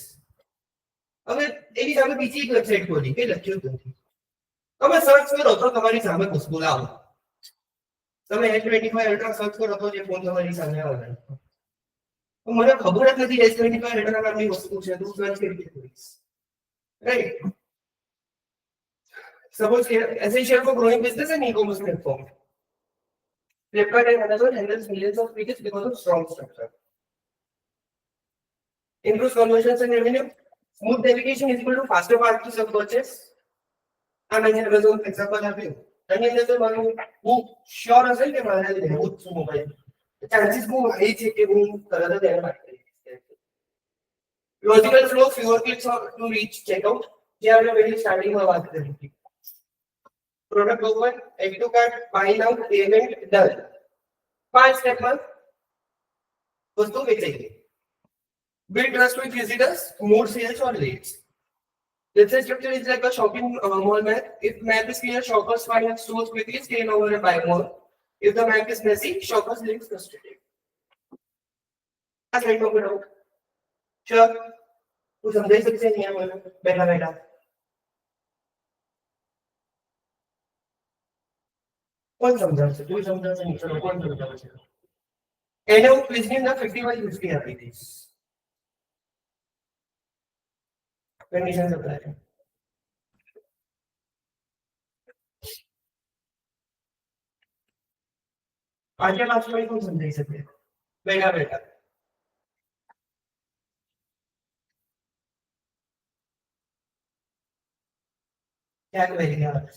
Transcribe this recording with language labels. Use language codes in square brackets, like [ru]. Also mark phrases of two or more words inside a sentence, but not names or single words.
[gu] હવે એની સામે બીજી એક વેબસાઇટ ખોલી કે લખ્યું નથી. તમે સર્ચ કરો તો તમારી સામે વસ્તુ લાવો. તમે S25 અલ્ટ્રા સર્ચ કરો તો જે ફોન તમારી સામે આવે. મને ખબર જ નથી S25 અલ્ટ્રા નામની વસ્તુ છે, તો સર્ચ કેવી રીતે કરીશ? રાઈટ. [en] Suppose essential for growing business and e-commerce platform. Flipkart and Amazon handles millions of pages because of strong structure. Improves conversions and revenue. Smooth navigation is equal to faster path of purchase. And Amazon example આપ્યું. [gu] એની અંદર તો મારું હું શ્યોર હશે કે મારે લેવું જ છે મોબાઈલ. ચાન્સીસ બહુ હાઈ છે કે હું તરત જ એને બાય કરી દઈશ. [en] logical flow, fewer clicks to reach checkout. [gu] જે આપણે પહેલી સ્ટાર્ટિંગમાં વાત કરી હતી. [en] product open, add to cart, buy now, payment done. [gu] 5 સ્ટેપમાં વસ્તુ વેચાઈ ગઈ. [en] Build trust with visitors, more sales or leads. Website structure is like a shopping mall map. If map is clear, shoppers find stores quickly, stay over and buy more. If the map is messy, shoppers leave frustrated. [gu] આ સ્લાઇડ પર આવો. શ્યોર તું સમજાઈ શકશે નહીં મને બેઠા બેઠા? કોણ સમજાવશે? તું સમજાવશે નહીં? ચલો કોણ સમજાવશે? એને હું ક્વિઝની અંદર 50/50 આપી દઈશ. [en] Conditions apply. [gu] આજે લાસ્ટમાં કોણ સમજાઈ શકે? બેઠા બેઠા. ક્યાંક વહી ગયા છે.